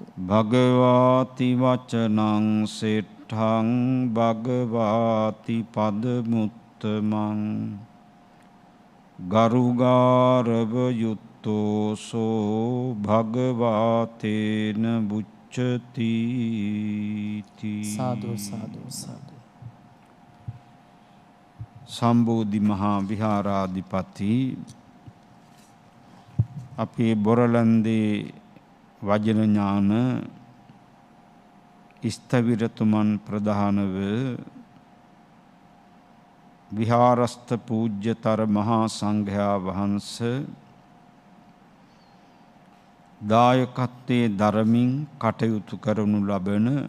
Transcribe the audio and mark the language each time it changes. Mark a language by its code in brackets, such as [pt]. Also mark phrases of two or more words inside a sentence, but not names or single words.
[pi] භගවාති වචනං සෙට්ඨං භගවාති පදමුත්තමං ගරුගාරව යුත්තෝසෝ භගවාතේන බුච්චති. සාදු සාදු සාදු. [si] සම්බෝධි මහා විහාරාධිපති අපේ බොරලන්දේ වජන ඥාන ස්ථවිරතුමන් ප්‍රධානව විහාරස්ථ පූජ්‍යතර මහා සංඝයා වහන්සේ දායකත්වයේ දරමින් කටයුතු කරනු ලබන